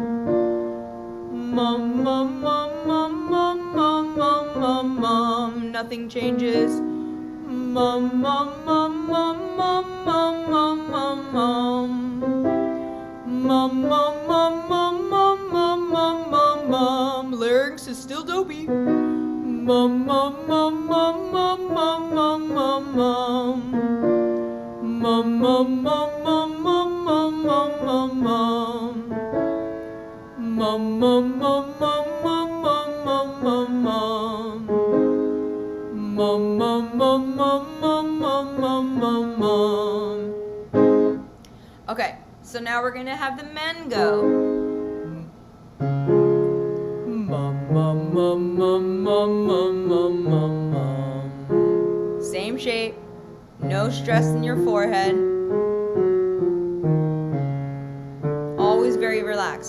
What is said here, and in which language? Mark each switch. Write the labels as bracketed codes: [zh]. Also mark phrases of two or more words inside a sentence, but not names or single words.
[en] Mum, mum, mum, mum, mum, mum, mum, mum, mum. Nothing changes. Mum, mum, mum, mum, mum, mum, mum, mum, mum. Mum, mum, mum, mum, mum, mum, mum, mum, mum. Larynx is still dopey. Mum, mum, mum, mum, mum, mum, mum, mum, mum. Mum, mum, mum, mum, mum, mum, mum, mum, mum. Mum, mum, mum, mum, mum, mum, mum, mum, mum. Mum, mum, mum, mum, mum, mum, mum, mum, mum. Okay, so now we're gonna have the men go. Mum, mum, mum, mum, mum, mum, mum, mum, mum. Same shape, no stress in your forehead. Always very relaxed.